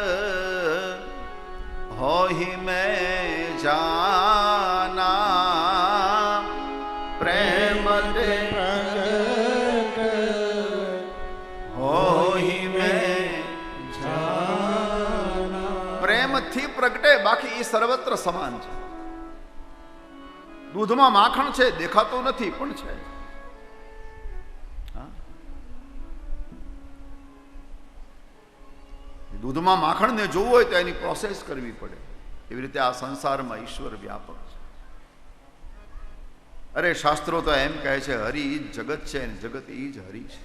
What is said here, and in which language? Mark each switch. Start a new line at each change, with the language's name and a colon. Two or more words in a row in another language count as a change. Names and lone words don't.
Hindi: हो ही मैं जाना, प्रेम ते प्रगट हो ही मैं जाना. प्रेम थी प्रगटे, बाकी ये सर्वत्र समान है.
Gujarati: दूधમાં માખણ છે, દેખાતો નથી પણ છે. દૂધમાં માખણને જોવું હોય તો એની પ્રોસેસ કરવી પડે. એવી રીતે આ સંસારમાં ઈશ્વર વ્યાપક છે. અરે શાસ્ત્રો તો એમ કહે છે હરિ ઈ જ જગત છે અને જગત ઈ જ હરિ છે.